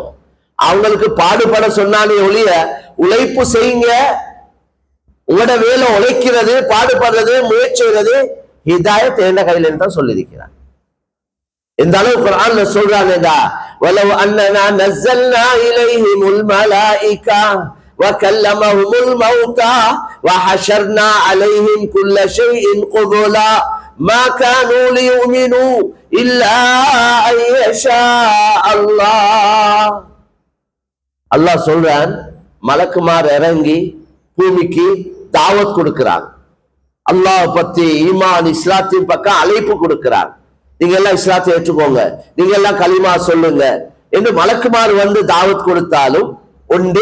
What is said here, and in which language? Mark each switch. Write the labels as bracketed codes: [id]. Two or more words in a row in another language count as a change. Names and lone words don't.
[ta] அவங்களுக்கு பாடுபட சொன்னாலே ஒழிய உழைப்பு செய்யுங்க, உங்களோட வேலை உழைக்கிறது, பாடுபடுறது, முயற்சிறது ஹிதாயத் எந்த கையில தான் சொல்லியிருக்கிறார். இந்த அளவு குர்ஆன்ல சொல்றாங்க, [ar] ولو أننا نزلنا إليهم الملائكة وكلمهم الموتى وحشرنا عليهم كل شيء قبلا ما كانوا ليؤمنوا إلا أن يشاء الله. [ta] அல்லாஹ் சொல்றான், மலக்குமார் இறங்கி பூமிக்கு தாவத் கொடுக்கிறான், அல்லாஹ் பத்தி ஈமான் இஸ்லாத்தின் பக்கம் அழைப்பு கொடுக்கிறான். நீங்க எல்லாம் இஸ்லாத்தை ஏற்றுக்கோங்க, நீங்க எல்லாம் கலிமா சொல்லுங்க என்று மலக்குமார் வந்து தாவத் கொடுத்தாலும் உண்டு.